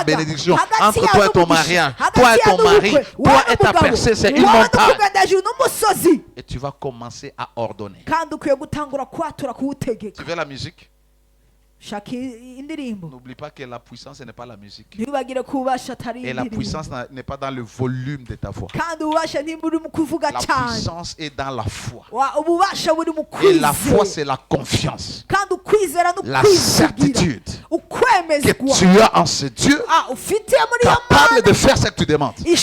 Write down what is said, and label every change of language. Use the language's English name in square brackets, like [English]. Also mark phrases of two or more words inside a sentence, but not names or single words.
[Rundi] mbaraga, [French] bénédiction, [Rundi] hagati [French] entre [Rundi] yawe [French] toi et ton [Rundi] n'umugisha, [French] mariage, [Rundi] hagati [French] toi et [Rundi] yawe [French] ton mari, [Rundi] n'ubukwe, [French] toi [Rundi] wowe [French] et ta [Rundi] n'umugabo, [French] percée, c'est une [Rundi] wowe [French] montagne. [Rundi] n'umugendaji n'umusozi [French] Et tu vas commencer à ordonner. [Rundi] kandi ukwiye gutangura kwatura kuwutegeka [French] Tu veux la musique? [Rundi] shaka indirimbo [French] N'oublie pas que la puissance n'est pas la musique. [Rundi] ntibagire ko ububasha atari [French] Et la [Rundi] indirimbo [French] puissance n'est pas dans le volume de ta voix. [Rundi] kandi ububasha ntiburi mu kuvuga [French] La [Rundi] cyane [French] puissance est dans la foi. [Rundi] ububasha buri mu [French] Et la foi, [Rundi] kwizera [French] c'est la confiance, [Rundi] kandi ukwizera [French] la [Rundi] n'ukwizigira [French] certitude que [Rundi] ukwemezwa [French] tu as en ce Dieu [Rundi] ufitiye muri iyo [French] capable [Rundi] mana [French] de faire ce que tu demandes.